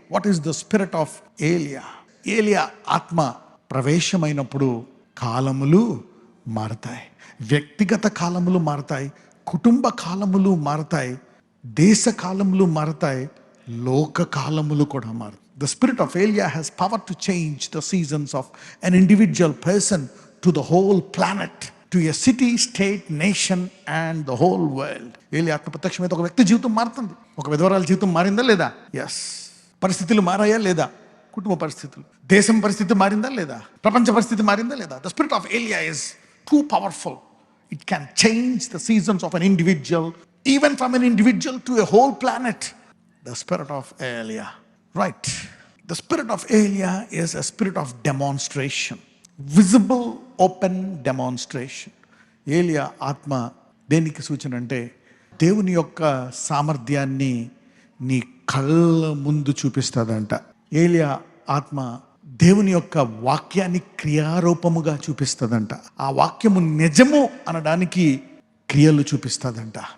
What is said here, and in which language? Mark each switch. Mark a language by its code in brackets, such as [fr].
[en] What is the spirit of Elia? [te] ఏలియా ఆత్మ ప్రవేశమైనప్పుడు కాలములు మారతాయి, వ్యక్తిగత కాలములు మారతాయి, కుటుంబ కాలములు మారతాయి, దేశ కాలములు మారతాయి, లోక కాలములు కూడా మారతాయి. [en] The spirit of Elia has power to change the seasons of an individual person to the whole planet, to a city, state, nation and the whole world. [te] ఏలియా ఆత్మ ప్రత్యక్షమైతే ఒక వ్యక్తి జీవితం మారుతుంది. ఒక విధవరాల జీవితం మారిందా లేదా? ఎస్. పరిస్థితులు మారాయా లేదా? కుటుంబ పరిస్థితులు, దేశం పరిస్థితి మారిందా లేదా? ప్రపంచ పరిస్థితి మారిందా లేదా? [en] The spirit of Elia is too powerful. It can change the seasons of an individual, even from an individual to a whole planet. The spirit of Elia, right? The spirit of Elia is a spirit of demonstration, visible open demonstration. [te] ఏలియా ఆత్మ దేనికి సూచన అంటే దేవుని యొక్క సామర్థ్యాన్ని నీ కళ్ళ ముందు చూపిస్తుందంట. ఏలియా ఆత్మ దేవుని యొక్క వాక్యాన్ని క్రియారూపముగా చూపిస్తుందంట. ఆ వాక్యము నిజము అనడానికి క్రియలు చూపిస్తుందంట.